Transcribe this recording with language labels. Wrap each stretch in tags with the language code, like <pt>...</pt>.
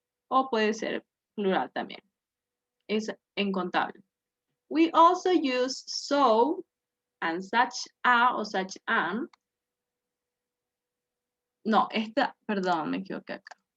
<es>O puede ser plural también. Es incontable.</es> <en>We also use so and such a o such an.</en> <es>No, esta, perdón, me equivoqué acá.</es>